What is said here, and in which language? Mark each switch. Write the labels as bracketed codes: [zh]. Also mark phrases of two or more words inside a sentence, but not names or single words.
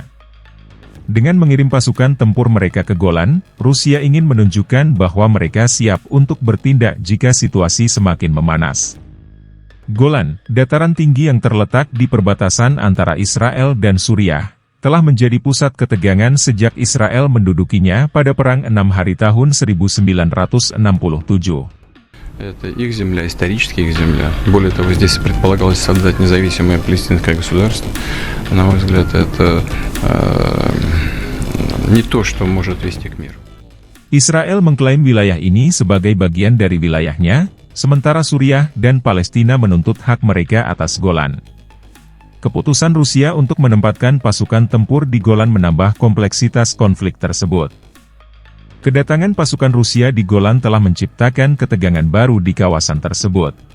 [id] Dengan mengirim pasukan tempur mereka ke Golan, Rusia ingin menunjukkan bahwa mereka siap untuk bertindak jika situasi semakin memanas. Golan, dataran tinggi yang terletak di perbatasan antara Israel dan Suriah, telah menjadi pusat ketegangan sejak Israel mendudukinya pada Perang 6 Hari tahun 1967. [ru] Это их земля, исторически их земля. Более того, здесь предполагалось создать независимое палестинское государство. На мой взгляд, это не то, что может вести к миру. [id] Israel mengklaim wilayah ini sebagai bagian dari wilayahnya, sementara Suriah dan Palestina menuntut hak mereka atas Golan. Keputusan Rusia untuk menempatkan pasukan tempur di Golan menambah kompleksitas konflik tersebut. Kedatangan pasukan Rusia di Golan telah menciptakan ketegangan baru di kawasan tersebut.